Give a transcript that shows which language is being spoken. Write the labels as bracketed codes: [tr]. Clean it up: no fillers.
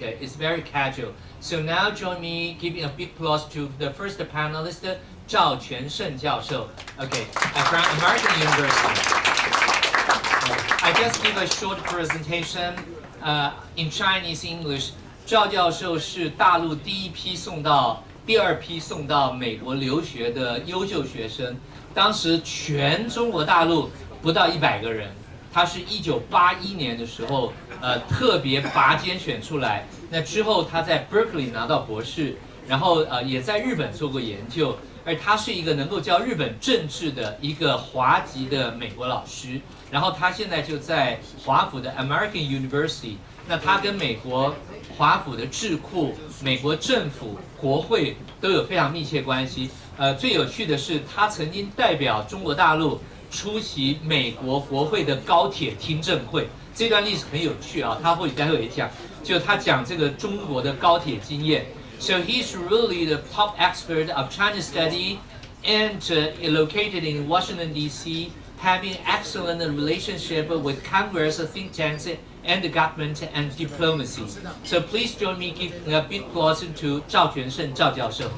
[en] It's very casual. So now join me giving a big applause to the first panelist, Zhao Quansheng 教授, okay, from American University. I just give a short presentation in Chinese English. [zh] 赵教授是大陆第二批送到美国留学的优秀学生，当时全中国大陆不到100个人，他是1981年的时候特别拔尖选出来，那之后他在 Berkeley 拿到博士，然后也在日本做过研究，而他是一个能够教日本政治的一个华籍的美国老师。然后他现在就在华府的 American University， 那他跟美国华府的智库、美国政府、国会都有非常密切关系。最有趣的是，他曾经代表中国大陆出席美国国会的高铁听证会，这段历史很有趣啊，他会待会也讲，就他讲这个中国的高铁经验。 [en] So he's really the top expert of China study and located in Washington D.C., having excellent relationship with Congress, think tanks, and the government and diplomacy. So please join me giving a big applause to 赵全胜赵教授.